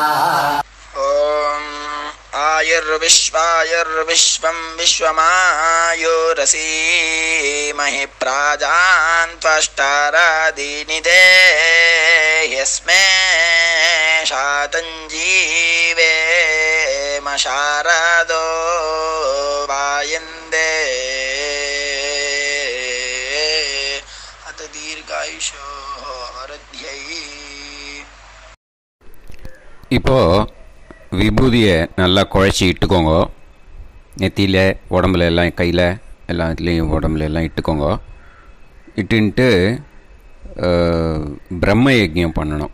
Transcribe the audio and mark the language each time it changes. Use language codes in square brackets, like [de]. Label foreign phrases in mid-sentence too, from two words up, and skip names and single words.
[sa] आयुर्विश्वायुर्विश्वं विश्वमायुरसी महि प्राजान् त्वष्टारादीनिदे यस्मै शातञ्जीवेम शारदो वायन्दे अत दीर्घायुषो वृद्ध्यै. [ta] இப்போ விபூதியை நல்லா குழச்சி இட்டுக்கோங்க. நெத்தியில் உடம்புல எல்லாம் கையில் எல்லாத்துலேயும் உடம்புல எல்லாம் இட்டுக்கோங்க. இட்டுன்ட்டு பிரம்ம யஜ்யம் பண்ணணும்.